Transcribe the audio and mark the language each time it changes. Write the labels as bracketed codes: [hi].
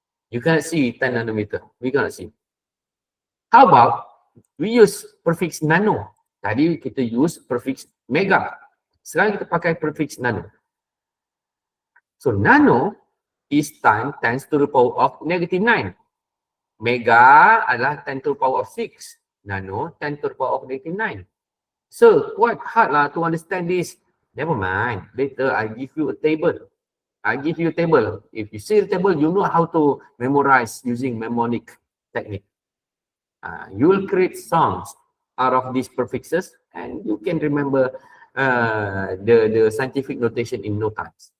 [en] You cannot see 10 nanometer. We cannot see. How about we use prefix nano? [ms] Tadi kita use prefix mega. Sekarang kita pakai prefix nano. [en] So nano is 10 to the power of -9. Mega adalah 10 to the power of 6. Nano 10 to the power of -9. So quite hard lah to understand this. Never mind. Later I give you a table. If you see the table, you know how to memorize using mnemonic technique. You will create songs out of these prefixes, and you can remember the scientific notation in no time.